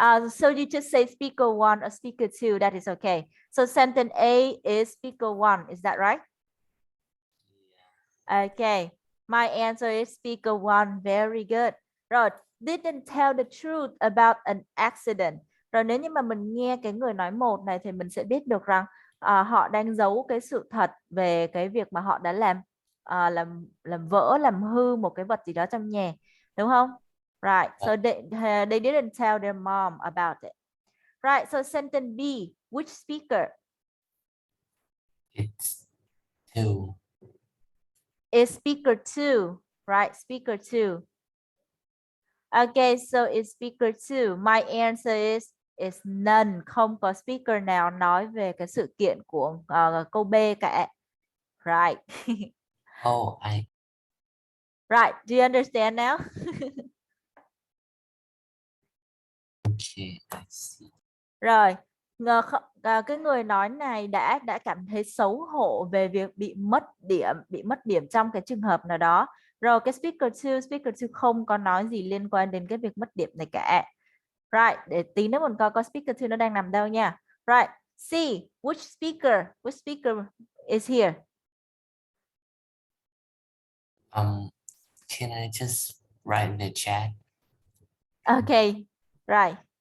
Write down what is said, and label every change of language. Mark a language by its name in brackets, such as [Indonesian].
[English] So you just say speaker 1 or speaker 2. That is okay. So sentence A is speaker 1. Is that right? Okay. My answer is speaker 1. Very good. Rồi, didn't tell the truth about an accident. [Vietnamese] Rồi nếu như mà mình nghe cái người nói một này thì mình sẽ biết được rằng họ đang giấu cái sự thật về cái việc mà họ đã làm vỡ, làm hư một cái vật gì đó trong nhà, đúng không? [English] Right. So they didn't tell their mom about it. Right. So sentence B, which speaker? It's 2. Is speaker 2, right? Speaker 2. Okay, so it's speaker 2. My answer is is none. [Vietnamese] Không có speaker nào nói về cái sự kiện của câu B cả. [English] Right. Oh, Right. Do you understand now? okay, I see. [Vietnamese] Rồi, cái người nói này đã cảm thấy xấu hổ về việc bị mất điểm trong cái trường hợp nào đó. Rồi cái speaker 2 không có nói gì liên quan đến cái việc mất điểm này cả. Right, để tí nữa mình coi speaker 2 nó đang nằm đâu nha. [English] Right, C, which speaker is here? Can I just write in the chat? Okay, right.